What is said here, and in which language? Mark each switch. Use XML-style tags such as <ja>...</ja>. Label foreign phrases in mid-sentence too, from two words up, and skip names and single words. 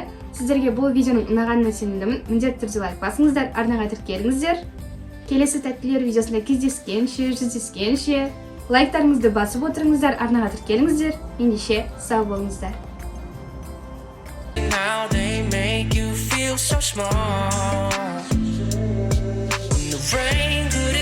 <kk>Сіздерге бұл видеоның ұнағанына сенімдімін. Міндетті түрде лайк басыңыздар, арнаға тіркеліңіздер. Келесі тәттілер видеосында жүздескенше, лайктарыңызды басып отырыңыздар, арнаға тіркеліңіздер. Ендеше сау болыңыздар.</kk> <en>Now they make you feel so small. When the rain</en>